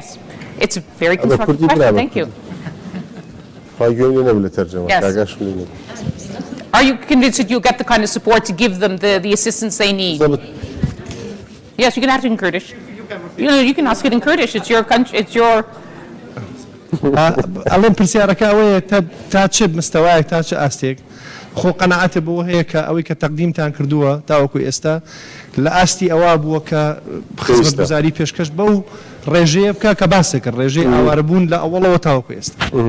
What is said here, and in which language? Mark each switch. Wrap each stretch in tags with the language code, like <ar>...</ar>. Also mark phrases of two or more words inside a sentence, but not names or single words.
<en>It's a very constructive question. Thank you. Are you convinced that you'll get the kind of support to give them the assistance they need? Yes, you can ask it in Kurdish. You can ask it in Kurdish. It's your country. It's your.</en> <ckb>الان پرسیارەکە ئەوەیە تا چ مستەوایەک تا چ ئاستێک خۆ قەنەعەتە بۆ هەیە کە ئەوەی کە تەقدیمتان کردووە تاوەکو ئێستا لە ئاستی ئەوە بووە کە خزمەتگوزاری پێشکەش بەو ڕێژەیە بکە کە باسێکرد ڕێژەی ئاوارەبوون لە ئەوڵەوە تاوەکو ئێستا.</ckb>